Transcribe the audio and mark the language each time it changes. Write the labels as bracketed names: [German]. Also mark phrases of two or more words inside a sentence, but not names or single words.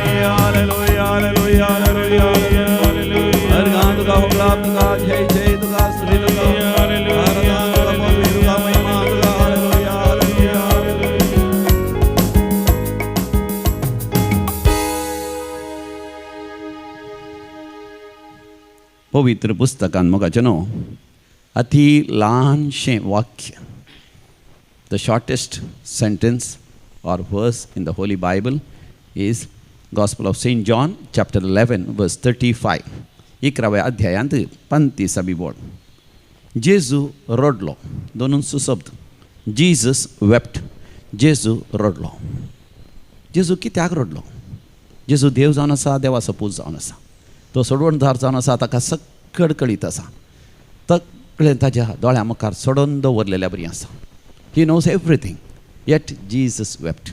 [Konkani] हालेलुया हालेलुया हालेलुया हरगान तुका होकळा तुका जय जय तुका स्तुती तुका आराधना तुका पवित्र तुका महिमा तुका हालेलुया हालेलुया पवित्र पुस्तकान मोगाचें न्हू अति ल्हानशें वाक्य, [English] The shortest sentence or verse in the Holy Bible is Gospel of St. John chapter 11 verse 35. [Konkani] 11व्या अध्यायांत 35 बोर्ड. जेजू रडलो. दोन सुशब्द. [English] जीसस wept. [Konkani] जेजू रडलो. जेजू कित्याक रडलो? जेजू देव जावन आसा, देवाचो पूत जावन आसा. तो सोडवणदार जावन आसा, ताका सकड कळीत आसा. तकलें ताच्या दोळ्या मुखार सोडून दवरलेल्या बरी आसा. [English] He knows everything. Yet Jesus wept.